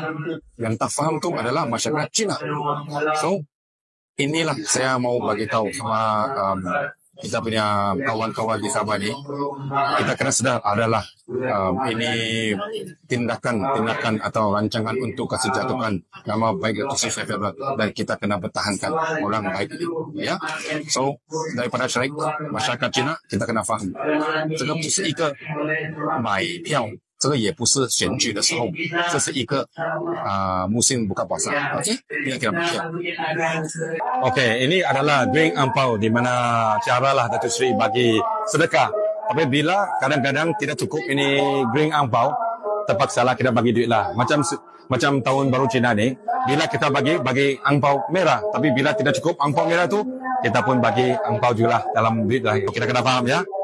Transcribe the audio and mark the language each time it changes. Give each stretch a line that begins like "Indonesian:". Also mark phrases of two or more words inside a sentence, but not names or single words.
Malay: Yang tak faham tu adalah masyarakat Cina. So inilah saya mau bagi tahu sama kita punya kawan-kawan di Sabah ni, kita kena sedar adalah ini tindakan atau rancangan untuk kasih jatuhkan nama baik Datuk Seri Shafie Apdal dan kita kena bertahankan orang baik ini. Ya, so daripada masyarakat Cina kita kena faham,
Chinese: 这个不是一个买票。这个也不是选举的时候，这是一个
Malay: musim buka puasa. Okey, ini kira Okey, ini adalah drink ampau di mana caralah Datuk Seri bagi sedekah. Tapi bila kadang-kadang tidak cukup ini drink ampau, terpaksalah kita bagi duit lah. Macam tahun baru Cina ni, bila kita bagi ampau merah, tapi bila tidak cukup ampau merah tu, kita pun bagi ampau juga lah dalam duit lah.